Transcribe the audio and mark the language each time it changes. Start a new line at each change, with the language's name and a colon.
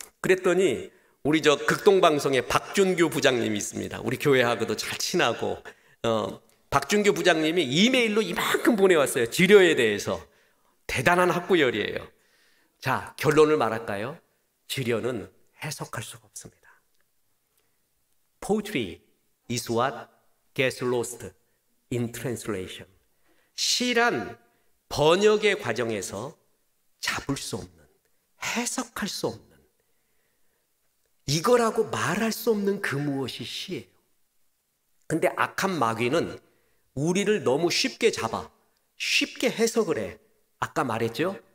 Korean: 그랬더니 우리 저 극동방송에 박준규 부장님이 있습니다. 우리 교회하고도 잘 친하고 박준규 부장님이 이메일로 이만큼 보내왔어요. 지려에 대해서. 대단한 학구열이에요. 자, 결론을 말할까요? 지려는 해석할 수가 없습니다.
English: Poetry is what gets lost in translation.
Korean: 시란 번역의 과정에서 잡을 수 없는, 해석할 수 없는, 이거라고 말할 수 없는 그 무엇이 시예요. 근데 악한 마귀는 우리를 너무 쉽게 잡아, 쉽게 해석을 해. 아까 말했죠?